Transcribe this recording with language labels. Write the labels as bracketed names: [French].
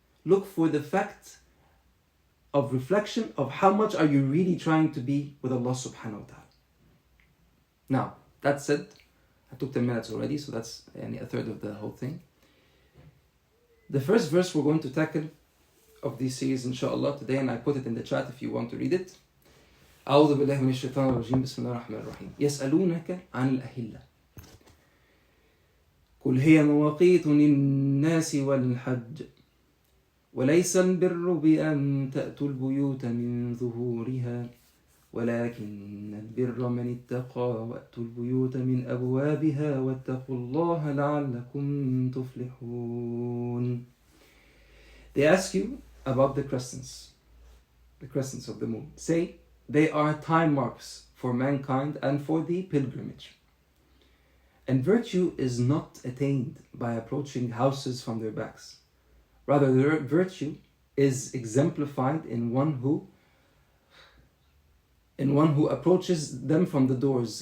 [English] Look for the fact of reflection of how much are you really trying to be with Allah subhanahu wa ta'ala. Now, that said, I took 10 minutes already, so that's a third of the whole thing. The first verse we're going to tackle of this series, inshallah, today, and I put it in the chat if you want to read it. [Arabic] أعوذ بالله من الشيطان الرجيم بسم الله الرحمن الرحيم يسألونك عن الأهلة قل هي مواقيت للناس والحج وليس البر بأن تأتوا البيوت من ظهورها ولكن البر من اتقى وأتوا البيوت من أبوابها واتقوا الله لعلكم تفلحون. [English] They ask you about the crescents of the moon. Say, they are time marks for mankind and for the pilgrimage. And virtue is not attained by approaching houses from their backs. Rather, their virtue is exemplified in one who approaches them from the doors.